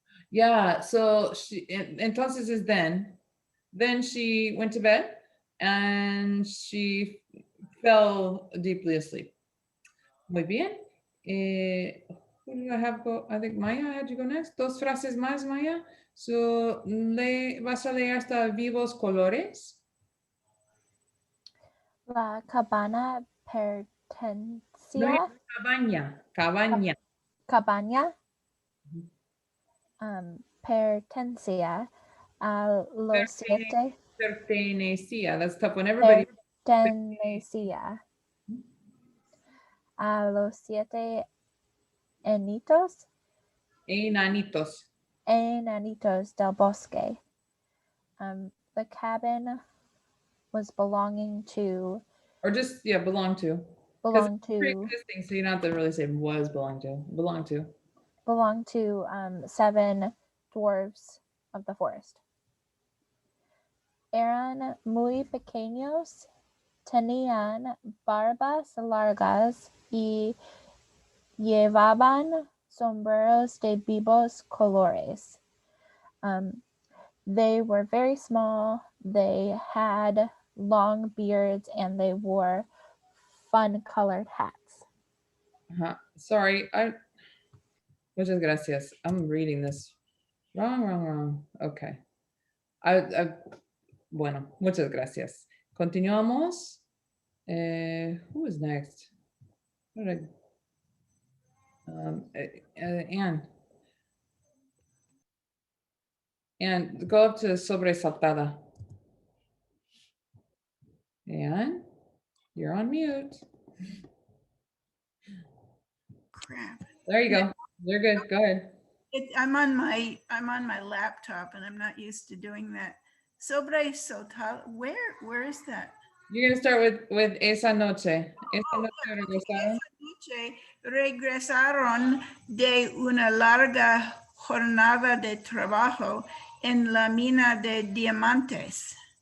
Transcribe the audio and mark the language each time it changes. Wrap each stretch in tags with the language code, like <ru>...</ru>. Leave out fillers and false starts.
<en>Yeah, so entonces is then she went to bed and she fell deeply asleep.</en> <es>Muy bien.</es> <en>Who did I have go? I think Maya had you go next.</en> <es>2 frases más, Maya. So, vas a leer hasta vivos colores. La cabana pertenecía. Cabaña. Cabaña. Pertenecía a los 7. Pertenecía.</es> <en>That's tough when everybody.</en> <es>Pertenecía a los 7 enanitos. Enanitos del bosque.</es> <en>The cabin was belonging to. Or just, yeah, belong to. Belong to. Pre-existing, so you don't have to really say was belong to. Belong to. Belong to 7 dwarves. of the forest.</en> <es>Eran muy pequeños, tenían barbas largas y llevaban sombreros de vivos colores.</es> <en>They were very small, they had long beards, and they wore fun colored hats. Sorry,</en> <es>muchas gracias.</es> <en>I'm reading this wrong. Okay.</en> <es>Bueno, muchas gracias. Continuamos.</es> <en>Who is next? Who did Anne. And go up to sobresaltada. Anne, you're on mute. Crap. There you go. You're good. Go ahead. I'm on my laptop and I'm not used to doing that. Sobre soltar, where is that? You're gonna start with</en> <es>esa noche. Esa</es> <en>Oh,</en> <es>noche</es> <en>yeah,</en> <es>regresaron. esa noche regresaron de una larga jornada de trabajo en la mina de diamantes.</es>